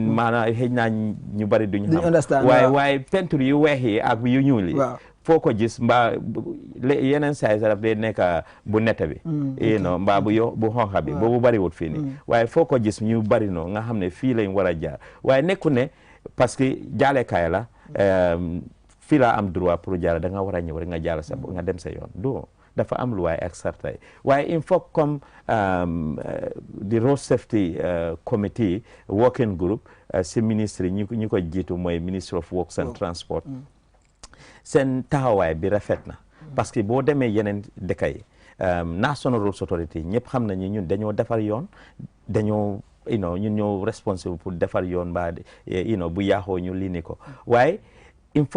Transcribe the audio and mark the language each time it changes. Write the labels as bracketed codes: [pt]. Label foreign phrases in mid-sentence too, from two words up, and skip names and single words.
[wo] maanaam xëy naa ñu bari duñ xam waaye peinture yu weex yi ak yu ñuul yi foo ko gis mbaa yeneen saay sa daf dee nekk bu nette bi non mbaa bu xonxa bi boobu bariwut fii nii waaye foo ko gis ñu bari noo nga xam ne fii lañ war a jaar waaye nekku ne parce que jaalekaay la fii laa am droit pour jaala da nga war a ñëw rek nga jaala sa nga dem sa yoon do dafa am lu waaye ak sartay waaye [fr] il faut comme [wo] di [en] road safety committee working group [wo] si ministre ñi ko jiitu mooy ministre [en] of works and transport [wo] seen taxawaay bi rafet na [fr] parce que [wo] boo demee yeneen dëkk yi National Roads Authority ñëpp xam nañu ñun dañoo defar yoon dañoo ñun ñoo responsible pour defar yoon mbaa bu yaaxoo ñu lii ni ko waaye [fr] il faut